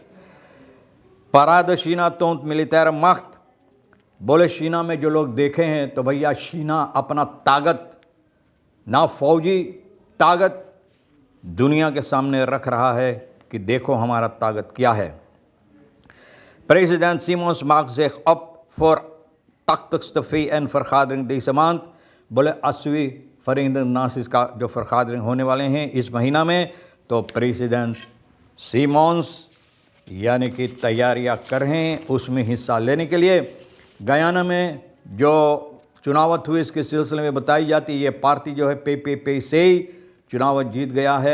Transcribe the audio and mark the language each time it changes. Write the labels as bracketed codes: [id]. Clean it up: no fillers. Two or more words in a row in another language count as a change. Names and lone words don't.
[nl] Parade China toont militaire macht, [hns] बोले शीना में जो लोग देखे हैं तो भैया शीना अपना ताकत ना फौजी ताकत दुनिया के सामने रख रहा है कि देखो हमारा ताकत क्या है। [nl] President Simons maakt zich op voor 80ste VN vergadering deze maand। [hns] बोले 80वीं [nl] Verenigde Naties [hns] का जो vergadering होने वाले हैं इस महीना में, तो प्रेसिडेंट सीमोन्स यानी कि तैयारियां कर रहे हैं उसमें हिस्सा लेने के लिए। गयाना में जो चुनावत हुई इसके सिलसिले में बताई जाती है ये पार्टी जो है पे से ही चुनावत जीत गया है।